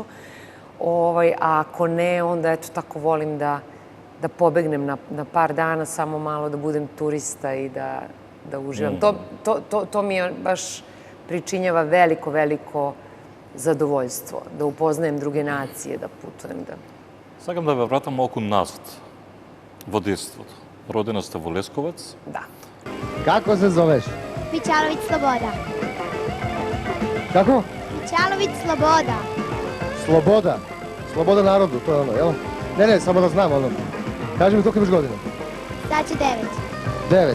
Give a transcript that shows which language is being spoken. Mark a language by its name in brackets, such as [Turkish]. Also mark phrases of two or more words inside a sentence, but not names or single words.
[Serbian] A ako ne, onda eto tako volim da pobegnem na par dana, samo malo da budem turista i da uživam. To mi je baš pričinjava veliko, veliko zadovoljstvo. Da upoznajem druge nacije, da putujem. [Macedonian] Сакам да ве вратам малку назад во детството. Родена сте во Лесковац. [Serbian] Da. Kako se zoveš? Mićalović Sloboda. Kako? Mićalović Sloboda. Sloboda. Sloboda narodu, to je ono, jel? Ne, samo da znam ono. Kaži mi koliko imaš godina? Sad će 9.